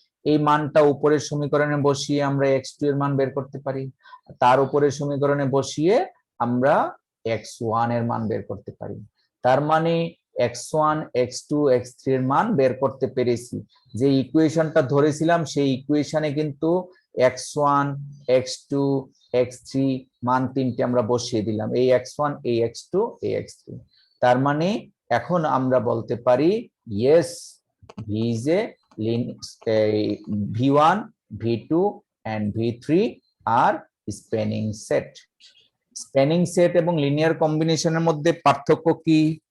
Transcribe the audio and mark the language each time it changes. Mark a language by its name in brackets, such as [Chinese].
[Bangla] এই মানটা উপরের সমীকরণে বসিয়ে আমরা x2 এর মান বের করতে পারি, তার উপরের সমীকরণে বসিয়ে আমরা x1 এর মান বের করতে পারি। তার মানে x1 x2 x3 এর মান বের করতে পেরেছি। যে ইকুয়েশনটা ধরেছিলাম সেই ইকুয়েশনে কিন্তু x1 x2 x3 মান তিনটে আমরা বসিয়ে দিলাম, এই x1 এই x2 এই x3। [English] তার মানে এখন আমরা বলতে পারি yes V is a V1 V2 and V3 are spanning set। [Bangla] Spanning set এবং লিনিয়ার কম্বিনেশনের মধ্যে পার্থক্য কি?